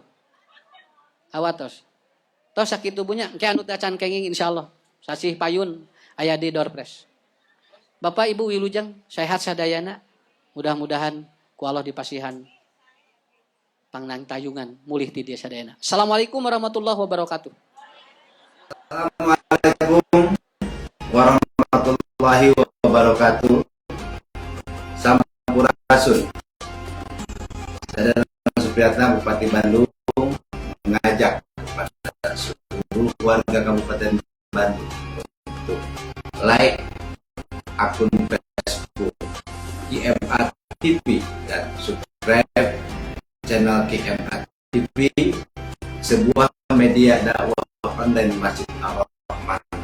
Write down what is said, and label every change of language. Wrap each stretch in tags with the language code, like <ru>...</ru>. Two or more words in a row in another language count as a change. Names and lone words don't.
<su>Hawatos. Tos sakitu punya ke anu teh can kenging insyaallah. Sasih payun aya di</su> <en>door prize.</en> <su>Bapak Ibu wilujeng sehat sadayana. Mudah-mudahan ku Allah dipasihan pangnang tayungan mulih ti dieu sadayana.</su> <ar>السلام عليكم ورحمة الله وبركاته. السلام عليكم ورحمة الله وبركاته.</ar> <su>Sampurasun.</su> <id>Saya Supriyatna Bupati Bandung mengajak kepada seluruh warga Kabupaten Bandung untuk like akun Facebook KMA TV dan</id> <en>subscribe channel</en> <id>KMA TV, sebuah media dakwah online Masjid Ar-Rahman.</id>